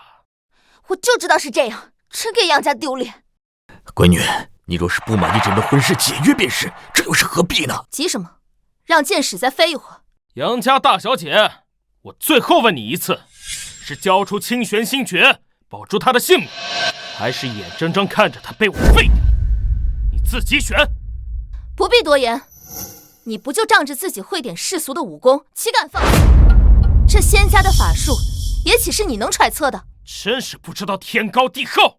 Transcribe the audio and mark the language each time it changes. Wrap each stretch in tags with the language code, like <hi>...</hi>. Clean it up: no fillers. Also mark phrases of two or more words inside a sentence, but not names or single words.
<zh>我就知道是這樣，真給楊家丟臉。閨女，你若是不滿意這門婚事解約便是，這又是何必呢？急什麼？讓劍使再飛一會兒。楊家大小姐，我最後問你一次，是交出清玄星訣，保住他的性命，還是眼睜睜看着他被我廢掉？你自己選。不必多言，你不就仗着自己會點世俗的武功，豈敢放肆？這仙家的法術，也豈是你能揣測的？真是不知道天高地厚。</zh>